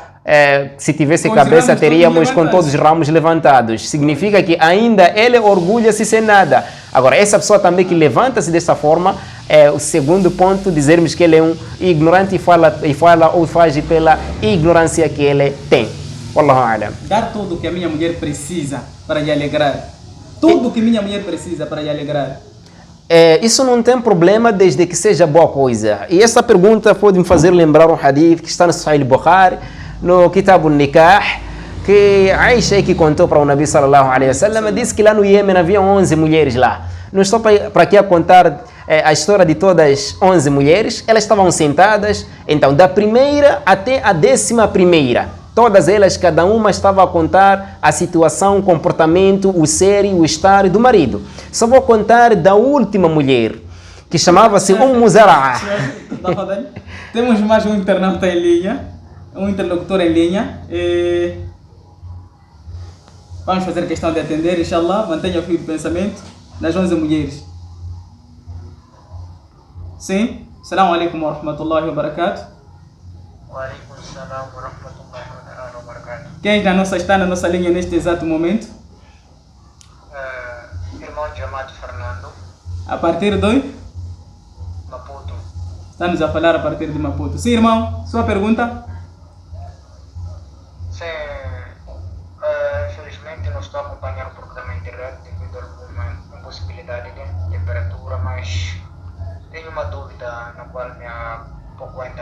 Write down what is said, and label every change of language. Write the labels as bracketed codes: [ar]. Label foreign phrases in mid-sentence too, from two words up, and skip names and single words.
[pt] se tivesse cabeça, teríamos com todos os ramos levantados. Significa que ainda ele orgulha-se sem nada. Agora, essa pessoa também que levanta-se dessa forma, é o segundo ponto, dizermos que ele é um ignorante e fala ou faz pela ignorância que ele tem. [ar] والله أعلم. [pt] Dar tudo que a minha mulher precisa para lhe alegrar. Tudo que minha mulher precisa para lhe alegrar. Isso não tem problema desde que seja boa coisa. E essa pergunta pode me fazer lembrar um hadith que está no Sahih Bukhari, no Kitab al-Nikah, que Aisha, que contou para o Nabi [ar] صلى الله عليه وسلم, [pt] disse que lá no Iêmen havia 11 mulheres lá. Não estou para aqui a contar a história de todas as 11 mulheres. Elas estavam sentadas, então da primeira até a 11ª, todas elas, cada uma estava a contar a situação, o comportamento, o ser e o estar do marido. Só vou contar da última mulher, que chamava-se Zara'a. Temos mais um internauta em linha. Um interlocutor em linha. Vamos fazer questão de atender, inshallah. Mantenha o fio de pensamento das 11 mulheres. Sim? [ar] السلام عليكم ورحمة الله وبركاته. وعليكم السلام ورحمة الله وبركاته. [pt] Quem está na nossa linha neste exato momento? Irmão chamado Fernando. A partir de Maputo. Estamos a falar a partir de Maputo. Sim, irmão, sua pergunta? Sim, infelizmente não estou a acompanhar o programa em direto devido a alguma impossibilidade de temperatura, mas tenho uma dúvida na qual me há pouco ainda.